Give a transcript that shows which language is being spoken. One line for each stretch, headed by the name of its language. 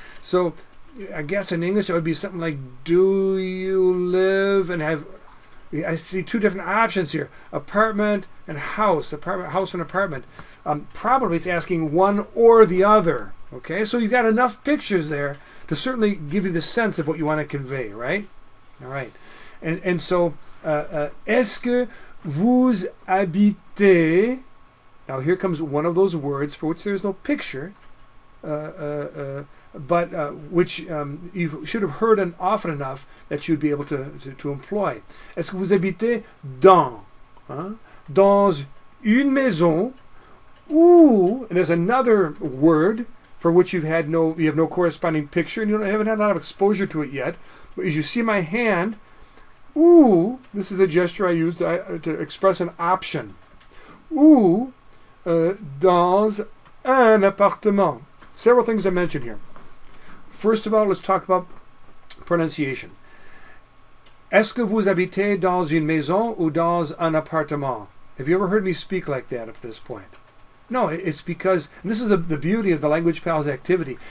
English: So I guess in English it would be something like, do you live and have... I see 2 different options here. Apartment and house. Apartment, house and apartment. Probably it's asking one or the other. Okay, so you've got enough pictures there to certainly give you the sense of what you want to convey, right? All right. And so,
French: est-ce que vous habitez... Now here comes one of those words for which there is no picture, but which you should have heard often enough that you'd be able to employ. Est-ce que vous habitez dans? Dans une maison, ou,
English: and there's another word for which you have no corresponding picture, and you haven't had a lot of exposure to it yet. But as you see my hand, ou, this is the gesture I use to express an option.
French: Ou, dans un appartement.
English: Several things to mention here. First of all, let's talk about pronunciation.
French: Est-ce que vous habitez dans une maison ou dans un appartement?
English: Have you ever heard me speak like that up to this point? No, it's because, and this is the beauty of the Language Pals activity.